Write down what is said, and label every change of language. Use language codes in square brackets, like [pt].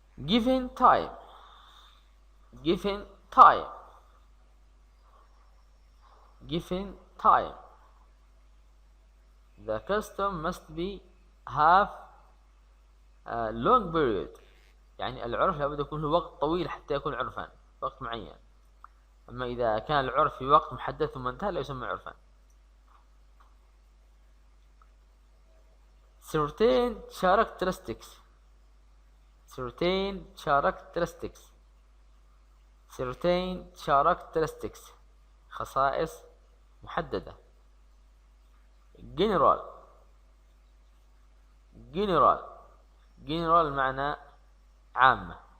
[en] given time given time given time the custom must be have a long period، [ar] يعني العرف لابد يكون له وقت طويل حتى يكون عرفا، وقت معين. أما إذا كان العرف في وقت محدد ثم انتهى لا يسمى عرفا. [en] certain characteristics certain characteristics certain characteristics [ar] خصائص محددة. [en] general general general [ar] معنى عامة.